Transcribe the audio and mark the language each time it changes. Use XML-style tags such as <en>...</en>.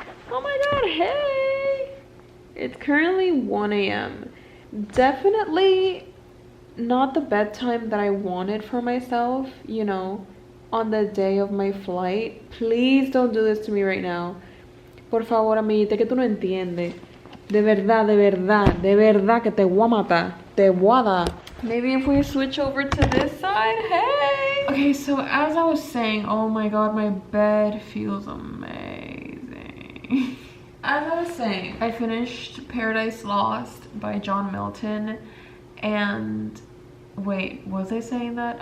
<en>Oh my god, hey! It's currently 1 a.m. Definitely not the bedtime that I wanted for myself, you know, on the day of my flight. Please don't do this to me right now.</en> <es>Por favor, amiguita, que tú no entiendes. De verdad que te voy a matar. Te voy a dar.</es> <en>Maybe if we switch over to this side, hey! Okay, so as I was saying, oh my god, my bed feels amazing. As I was saying, I finished Paradise Lost by John Milton, and wait, was I saying that?</en>